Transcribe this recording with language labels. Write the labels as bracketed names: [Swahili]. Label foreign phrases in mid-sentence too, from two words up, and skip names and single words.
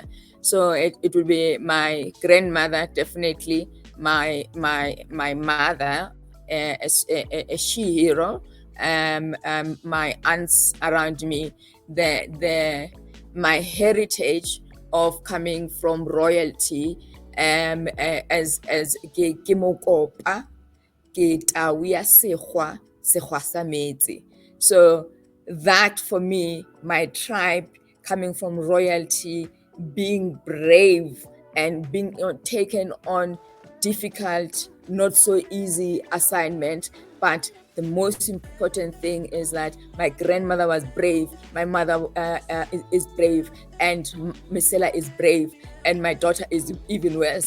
[English] So it will be my grandmother, definitely my mother, a she hero, my aunts around me, the my heritage of coming from royalty, as [Northern Sotho] ke mokopa, ke tau ya sekgwa, sekgwa sa metsi. [English] So that for me, my tribe coming from royalty, being brave and being taken on difficult, not so easy assignment, but the most important thing is that my grandmother was brave, my mother is brave, and Mesela is brave, and my daughter is even worse.